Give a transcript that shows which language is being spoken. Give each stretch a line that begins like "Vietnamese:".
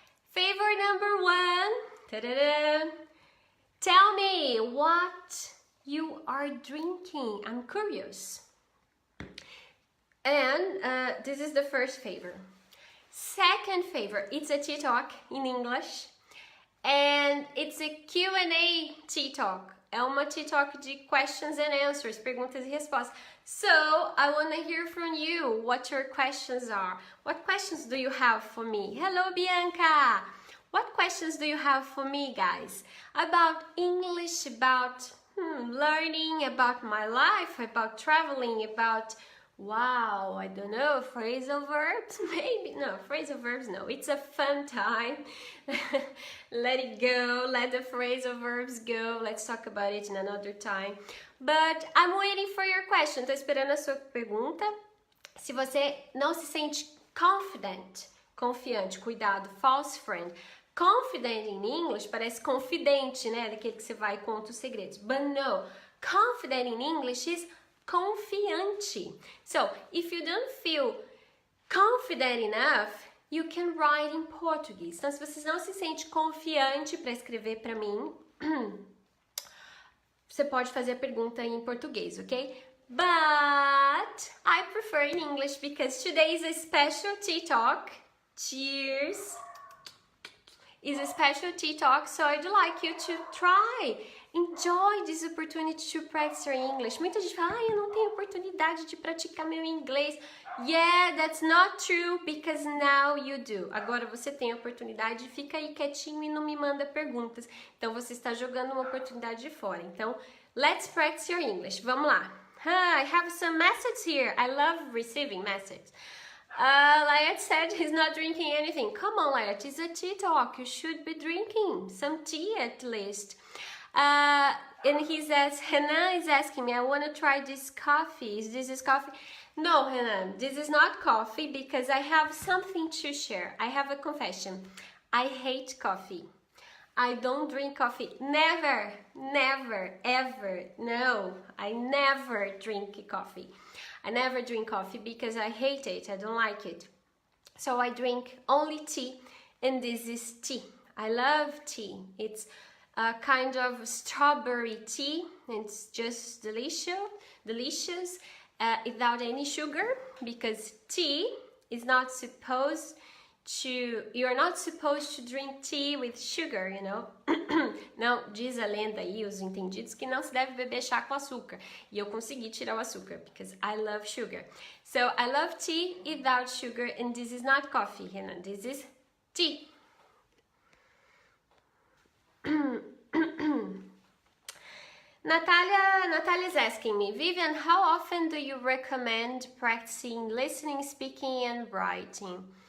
English: Favor number 1. Ta-da-da. Tell me what you are drinking. I'm curious. And this is the first favor. Second favor. It's a tea talk in English. And it's a Q&A tea talk.
Portuguese: É uma tea talk de
English: questions and answers,
Portuguese: perguntas e respostas.
English: So, I want to hear from you what your questions are. What questions do you have for me? Hello, Bianca! What questions do you have for me, guys? About English, about learning, about my life, about traveling, about, wow, I don't know, phrasal verbs, maybe, no, phrasal verbs, no, it's a fun time. Let it go, let the phrasal verbs go, let's talk about it in another time. But I'm waiting for your question,
Portuguese: tô esperando a sua pergunta. Se você não se sente confident, confiante, cuidado, false friend. Confident
English: in English
Portuguese: parece confidente, né? Daquele que você vai e conta os segredos.
English: But no, confident in English is confiante. So, if you don't feel confident enough, you can write in Portuguese.
Portuguese: Então, se você não se sente confiante para escrever para mim, você pode fazer a pergunta em português, ok?
English: But I prefer in English because today is a special tea talk. Cheers! Is a special tea talk, so I'd like you to try. Enjoy this opportunity to practice your English.
Portuguese: Muita gente fala, eu não tenho oportunidade de praticar meu inglês.
English: Yeah, that's not true, because now you do.
Portuguese: Agora você tem a oportunidade, fica aí quietinho e não me manda perguntas. Então você está jogando uma oportunidade de fora.
English: Então, let's practice your English.
Portuguese: Vamos lá.
English: I have some messages here. I love receiving messages. Layat said he's not drinking anything. Come on, Layat, it's a tea talk. You should be drinking some tea at least. And he says, Renan is asking me, I want to try this coffee. Is this coffee? No, Renan, this is not coffee because I have something to share. I have a confession. I hate coffee. I don't drink coffee. Never, never, ever. No, I never drink coffee. I never drink coffee because I hate it. I don't like it. So I drink only tea, and this is tea. I love tea. It's a kind of strawberry tea. It's just delicious, without any sugar, because tea is not supposed to, you're not supposed to drink tea with sugar, you know.
Portuguese: Não, diz a lenda aí, os entendidos, que não se deve beber chá com açúcar. E eu consegui tirar o açúcar,
English: because I love sugar. So, I love tea without sugar, and this is not coffee, Renan. This is tea. Natalia is asking me, Vivian, how often do you recommend practicing listening, speaking, and writing?